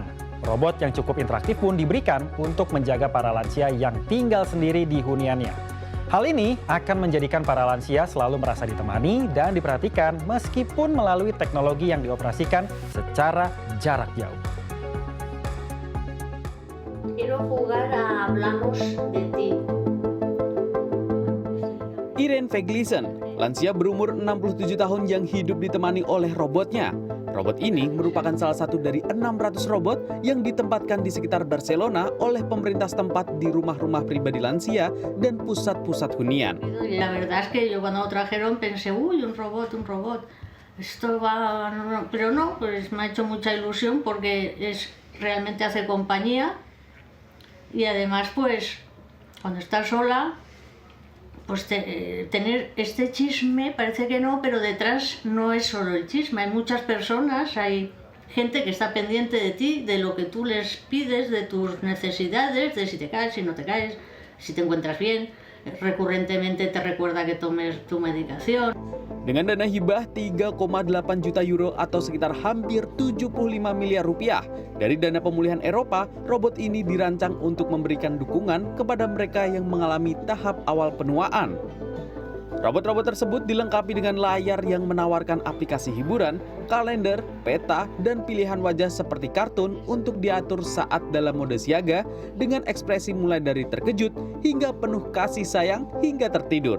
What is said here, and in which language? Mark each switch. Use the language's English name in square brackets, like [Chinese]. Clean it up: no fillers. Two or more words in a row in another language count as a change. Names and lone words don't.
[Indonesian] Robot yang cukup interaktif pun diberikan untuk menjaga para lansia yang tinggal sendiri di huniannya. Hal ini akan menjadikan para lansia selalu merasa ditemani dan diperhatikan meskipun melalui teknologi yang dioperasikan secara jarak jauh. [Spanish] Quiero jugar a Hablamos de ti. [Indonesian] Irene Veglisen, lansia berumur 67 tahun yang hidup ditemani oleh robotnya. Robot ini merupakan salah satu dari 600 robot yang ditempatkan di sekitar Barcelona oleh pemerintah setempat di rumah-rumah pribadi lansia dan pusat-pusat hunian. [Spanish] La verdad es que yo cuando lo trajeron pensé, uy, un robot. Esto va... Pero no, pues me ha hecho mucha ilusión porque realmente hace compañía y además pues cuando estás sola pues tener este chisme, parece que no, pero detrás no es solo el chisme, hay muchas personas, hay gente que está pendiente de ti, de lo que tú les pides, de tus necesidades, de si te caes, si no te caes, si te encuentras bien, recurrentemente te recuerda que tomes tu medicación. [Indonesian] Dengan dana hibah 3,8 juta euro atau sekitar hampir 75 miliar rupiah dari dana pemulihan Eropa, robot ini dirancang untuk memberikan dukungan kepada mereka yang mengalami tahap awal penuaan. Robot-robot tersebut dilengkapi dengan layar yang menawarkan aplikasi hiburan, kalender, peta, dan pilihan wajah seperti kartun untuk diatur saat dalam mode siaga dengan ekspresi mulai dari terkejut hingga penuh kasih sayang hingga tertidur.